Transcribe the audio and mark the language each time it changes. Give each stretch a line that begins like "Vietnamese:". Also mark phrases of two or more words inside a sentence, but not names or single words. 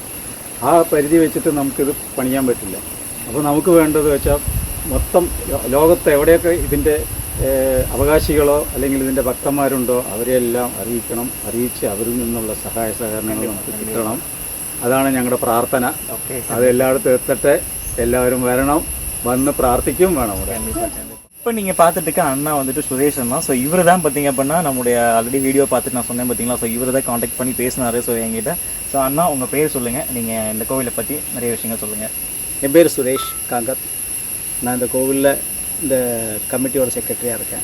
Malayalam: ആ പരിധി വെച്ചിട്ട് നമുക്കിത് പണിയാൻ പറ്റില്ല. അപ്പോൾ നമുക്ക് വേണ്ടത് വെച്ചാൽ മൊത്തം ലോകത്ത് എവിടെയൊക്കെ ഇതിൻ്റെ അവകാശികളോ അല്ലെങ്കിൽ ഇതിൻ്റെ ഭക്തന്മാരുണ്ടോ അവരെയെല്ലാം അറിയിക്കണം. അറിയിച്ച് അവരിൽ നിന്നുള്ള സഹായ സഹകരണങ്ങൾ നമുക്ക് കിട്ടണം. അതാണ് ഞങ്ങളുടെ പ്രാർത്ഥന. അത് എല്ലായിടത്തും എത്തട്ടെ. എല്ലാവരും വരണം, വന്ന് പ്രാർത്ഥിക്കും വേണം.
Tamil: இப்போ நீங்கள் பார்த்துட்டு இருக்க அண்ணா வந்துட்டு சுரேஷ் அண்ணா. ஸோ இவர் தான் பார்த்தீங்க அப்படின்னா நம்முடைய
English: already video
Tamil: பார்த்துட்டு நான் சொன்னேன் பார்த்தீங்களா. ஸோ இவர் தான் காண்டாக்ட் பண்ணி பேசினார். ஸோ என்கிட்ட ஸோ அண்ணா உங்கள் பேர் சொல்லுங்கள், நீங்கள் இந்த கோவிலை பற்றி நிறைய விஷயங்கள் சொல்லுங்கள். என் பேர் சுரேஷ் காங்கத். நான் இந்த கோவிலில் இந்த கமிட்டியோட செக்ரட்டரியாக இருக்கேன்.